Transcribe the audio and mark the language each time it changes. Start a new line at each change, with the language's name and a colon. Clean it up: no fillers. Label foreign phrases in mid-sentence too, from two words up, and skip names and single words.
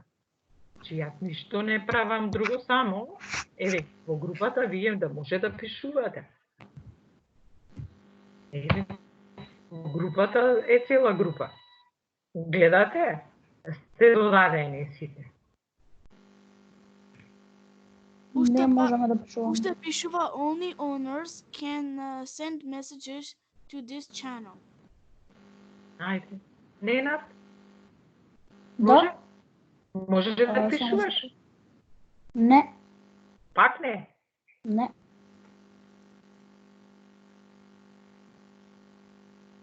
Macedonian: Че јас ништо не правам друго, само, еве, во групата вие да може да пишувате. Еве, во групата е цела група. Гледате? Сте додадени сите. Не можеме да пишуваме. Уште пишува
English: only owners can send messages to this channel.
Macedonian: Ајде. Ненад? Да. Може? Можеш да само пишуваш? Не. Пак не. Не.